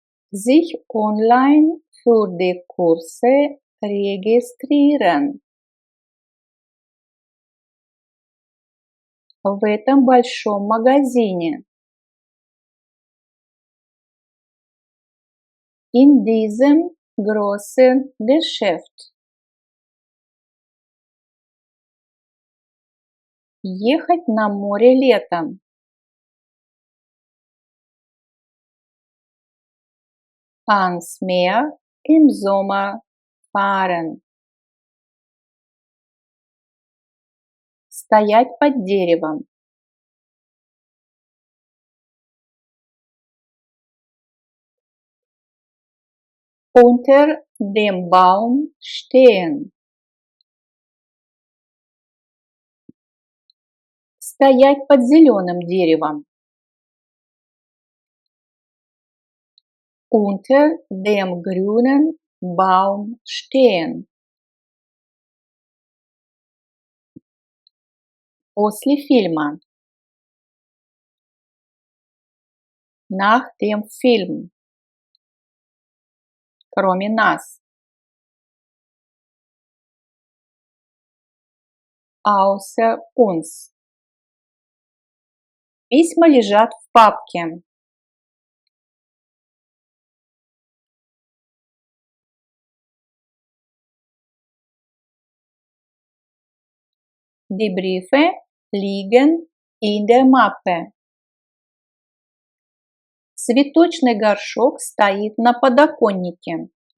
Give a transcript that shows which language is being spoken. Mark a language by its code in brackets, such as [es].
[de] Sich online für die Kurse registrieren. [ru] В этом большом магазине. [de] In diesem großen Geschäft. [ru] Ехать на море летом. [de] Ans Meer im Sommer fahren. [ru] Стоять под деревом. [de] Unter dem Baum stehen. [ru] Стоять под зеленым деревом. [de] Unter dem grünen Baum stehen. [ru] После фильма. [de] Nach dem Film. [ru] Кроме нас. [de] Außer uns. [ru] Письма лежат в папке. [de] Die Briefe liegen in der Mappe. [ru] Цветочный горшок стоит на подоконнике.